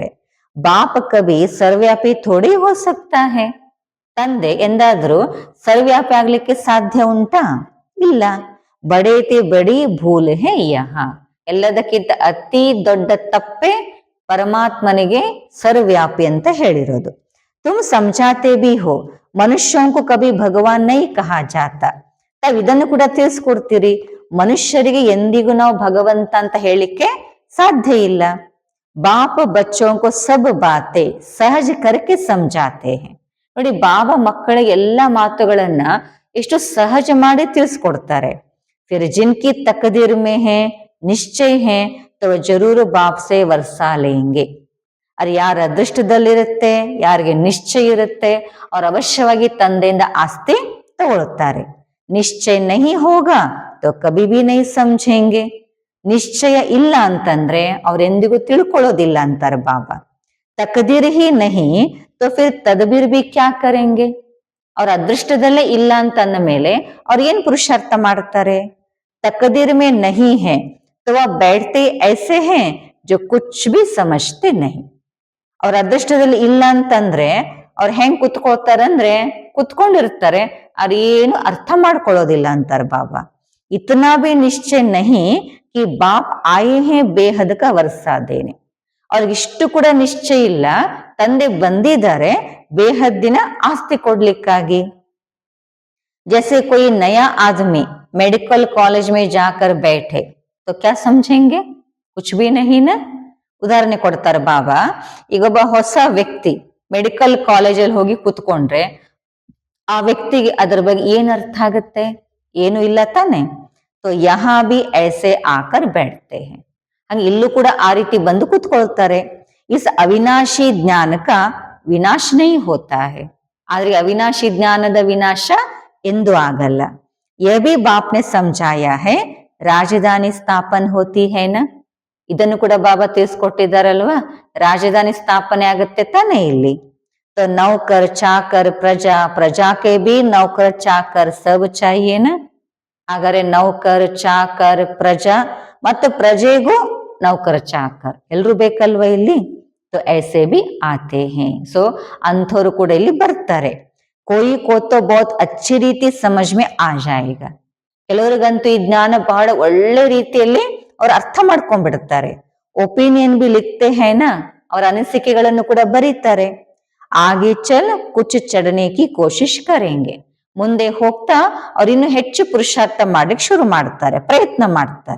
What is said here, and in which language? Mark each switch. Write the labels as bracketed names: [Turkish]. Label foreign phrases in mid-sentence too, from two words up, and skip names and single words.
[Hindi] बाप कभी सर्वव्यापी थोड़ी हो सकता है. [Kannada] ತಂದೆ ಎಂದಾದ್ರೂ ಸರ್ವ್ಯಾಪಿ ಆಗ್ಲಿಕ್ಕೆ ಸಾಧ್ಯ ಉಂಟಾ, ಇಲ್ಲ. [Hindi] बड़ेती बड़ी भूल है यह. [Kannada] ಎಲ್ಲದಕ್ಕಿಂತ ಅತಿ ದೊಡ್ಡ ತಪ್ಪೆ ಪರಮಾತ್ಮನಿಗೆ ಸರ್ವ್ಯಾಪಿ ಅಂತ ಹೇಳಿರೋದು. [Hindi] तुम समझाते भी हो मनुष्यों को कभी भगवान नहीं कहा जाता. [Kannada] ತಾವ್ ಇದನ್ನು ಕೂಡ ತಿಳಿಸ್ಕೊಡ್ತೀರಿ, ಮನುಷ್ಯರಿಗೆ ಎಂದಿಗೂ ನಾವು ಭಗವಂತ ಅಂತ ಹೇಳಿಕ್ಕೆ ಸಾಧ್ಯ ಇಲ್ಲ. [Hindi] बाप बच्चों को सब बातें सहज करके समझाते हैं. [Kannada] ನೋಡಿ, ಬಾಬಾ ಮಕ್ಕಳಿಗೆ ಎಲ್ಲಾ ಮಾತುಗಳನ್ನ ಎಷ್ಟು ಸಹಜ ಮಾಡಿ ತಿಳಿಸ್ಕೊಡ್ತಾರೆ. [Hindi] फिर जिनकी तकदीर में है निश्चय है तो जरूर बाप से वर्षा लेंगे. [Kannada] ಅದು ಯಾರ ಅದೃಷ್ಟದಲ್ಲಿರುತ್ತೆ, ಯಾರಿಗೆ ನಿಶ್ಚಯ ಇರುತ್ತೆ, ಅವ್ರು ಅವಶ್ಯವಾಗಿ ತಂದೆಯಿಂದ ಆಸ್ತಿ ತಗೊಳ್ತಾರೆ. [Hindi] निश्चय नहीं होगा तो कभी भी नहीं समझेंगे. [Kannada] ನಿಶ್ಚಯ ಇಲ್ಲ ಅಂತಂದ್ರೆ ಅವ್ರೆಂದಿಗೂ ತಿಳ್ಕೊಳ್ಳೋದಿಲ್ಲ ಅಂತಾರೆ ಬಾಬಾ. [Hindi] तकदीर ही नहीं तो फिर तदबीर भी क्या करेंगे. [Kannada] ಅವ್ರ ಅದೃಷ್ಟದಲ್ಲೇ ಇಲ್ಲ ಅಂತಂದ ಮೇಲೆ ಅವ್ರ ಏನ್ ಪುರುಷಾರ್ಥ ಮಾಡ್ತಾರೆ. [Hindi] तकदीर में नहीं है तो वह बैठते ऐसे हैं जो कुछ भी समझते नहीं. [Kannada] ಅವ್ರ ಅದೃಷ್ಟದಲ್ಲಿ ಇಲ್ಲ ಅಂತಂದ್ರೆ ಅವ್ರು ಹೆಂಗ್ ಕುತ್ಕೋತಾರಂದ್ರೆ ಕುತ್ಕೊಂಡಿರ್ತಾರೆ, ಅದೇನು ಅರ್ಥ ಮಾಡ್ಕೊಳ್ಳೋದಿಲ್ಲ ಅಂತಾರ ಬಾಬಾ. [Hindi] इतना भी निश्चय नहीं कि बाप आये हैं बेहद का वर्सा देने. [Kannada] ಅವ್ರಿಗಿಷ್ಟು ಕೂಡ ನಿಶ್ಚಯ ಇಲ್ಲ, ತಂದೆ ಬಂದಿದ್ದಾರೆ ಬೇಹದ್ದಿನ ಆಸ್ತಿ ಕೊಡ್ಲಿಕ್ಕಾಗಿ. [Hindi] जैसे कोई नया आदमी [English] medical college [Hindi] में जाकर बैठे तो क्या समझेंगे, कुछ भी नहीं ना. [Kannada] ಉದಾಹರಣೆ ಕೊಡ್ತಾರೆ ಬಾಬಾ. ಈಗ ಒಬ್ಬ ಹೊಸ ವ್ಯಕ್ತಿ ಮೆಡಿಕಲ್ ಕಾಲೇಜಲ್ಲಿ ಹೋಗಿ ಕುತ್ಕೊಂಡ್ರೆ ಆ ವ್ಯಕ್ತಿಗೆ ಅದ್ರ ಬಗ್ಗೆ ಏನ್ ಅರ್ಥ ಆಗುತ್ತೆ, ಏನು ಇಲ್ಲ ತಾನೆ. [Hindi] तो यहाँ भी ऐसे आकर बैठते हैं. [Kannada] ಹಂಗೆ ಇಲ್ಲೂ ಕೂಡ ಆ ರೀತಿ ಬಂದು ಕುತ್ಕೊಳ್ತಾರೆ. [Hindi] इस अविनाशी ज्ञान का विनाश नहीं होता है. [Kannada] ಆದ್ರೆ ಅವಿನಾಶಿ ಜ್ಞಾನದ ವಿನಾಶ ಎಂದು ಆಗಲ್ಲ. [Hindi] यह भी बाप ने समझाया है राजधानी स्थापन होती है ना. [Kannada] ಇದನ್ನು ಕೂಡ ಬಾಬಾ ತಿಳಿಸ್ಕೊಟ್ಟಿದ್ದಾರಲ್ವಾ, ರಾಜಧಾನಿ ಸ್ಥಾಪನೆ ಆಗುತ್ತೆ ತಾನೇ ಇಲ್ಲಿ. [Hindi] तो नौकर चाकर प्रजा, प्रजा के भी नौकर चाकर सब चाहिए ना. [Kannada] ಹಾಗಾದ್ರೆ [Hindi] नौकर चाकर प्रजा [Kannada] ಮತ್ತು ಪ್ರಜೆಗೂ [Hindi] नौकर चाकर [Kannada] ಎಲ್ರು ಬೇಕಲ್ವಾ ಇಲ್ಲಿ. [Hindi] तो ऐसे भी आते हैं. [Kannada] ಸೊ ಅಂಥವ್ರು ಕೂಡ ಇಲ್ಲಿ ಬರ್ತಾರೆ. [Hindi] कोई को तो बहुत अच्छी ರೀತಿ समझ में आ जाएगा. [Kannada] ಕೆಲವರಿಗಂತೂ ಈ ಜ್ಞಾನ ಬಹಳ ಒಳ್ಳೆ ರೀತಿಯಲ್ಲಿ ಅವ್ರು ಅರ್ಥ ಮಾಡ್ಕೊಂಡ್ಬಿಡ್ತಾರೆ. [Hindi] ओपिनियन भी लिखते है ना, [Kannada] ಅವ್ರ ಅನಿಸಿಕೆಗಳನ್ನು ಕೂಡ ಬರೀತಾರೆ. [Hindi] आगे चल कुछ चढ़ने की कोशिश करेंगे. [Kannada] ಮುಂದೆ ಹೋಗ್ತಾ ಅವ್ರು ಇನ್ನು ಹೆಚ್ಚು ಪುರುಷಾರ್ಥ ಮಾಡ್ಲಿಕ್ಕೆ ಶುರು ಮಾಡ್ತಾರೆ, ಪ್ರಯತ್ನ ಮಾಡ್ತಾರೆ.